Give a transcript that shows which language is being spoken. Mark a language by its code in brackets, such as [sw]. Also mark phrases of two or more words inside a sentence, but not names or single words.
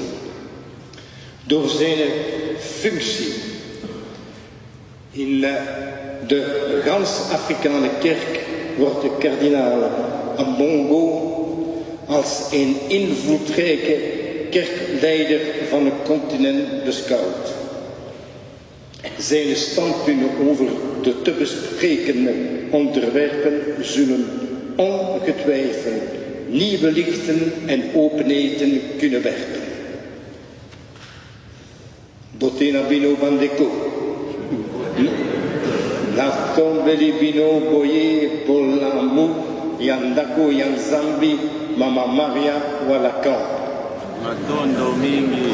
[nl] Door zijn functie in de gans-Afrikaanse kerk wordt de kardinaal Ambongo als een invloedrijke kerkleider van het continent beschouwd. Zijn standpunten over de te bespreken onderwerpen zullen ongetwijfeld nieuwe lichten en openheden kunnen werpen. [ln] Botina bino bandeko. La tombeli bino boye bolamu yandako yanzambi mama Maria walakan. Matondo mingi.